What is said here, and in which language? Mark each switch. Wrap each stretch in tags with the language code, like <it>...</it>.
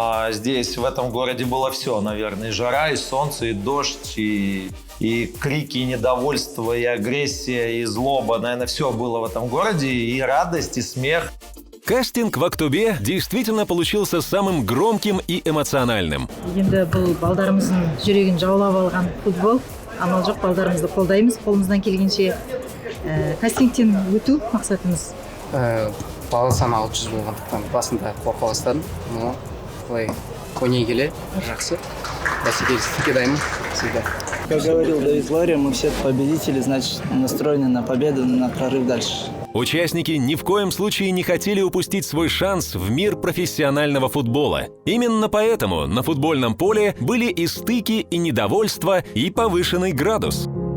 <ru>Здесь, в этом городе, было все, наверное. И жара, и солнце, и дождь, и крики, и недовольство, и агрессия, и злоба. Наверное, все было в этом городе. И радость, и смех. Кастинг в Актобе действительно получился самым громким и эмоциональным.</ru> <kk>Енді бұл балдарымыздың жүрегін жаулап алған футбол. Амал жоқ, балдарымызды қолдаймыз, қолымыздан келгенше. Кастингтен өту мақсатымыз. Бала саны 600 болғандықтан басында қорқа бастадым, но былай ойнай келе жақсы. Бәсекелестікке дайынмын</kk> <ru>всегда. Как говорил Давид Лория, мы все победители, значит, настроены на победу, на прорыв дальше. Участники ни в коем случае не хотели упустить свой шанс в мир профессионального футбола. Именно поэтому на футбольном поле были и стыки, и недовольство, и повышенный градус.</ru>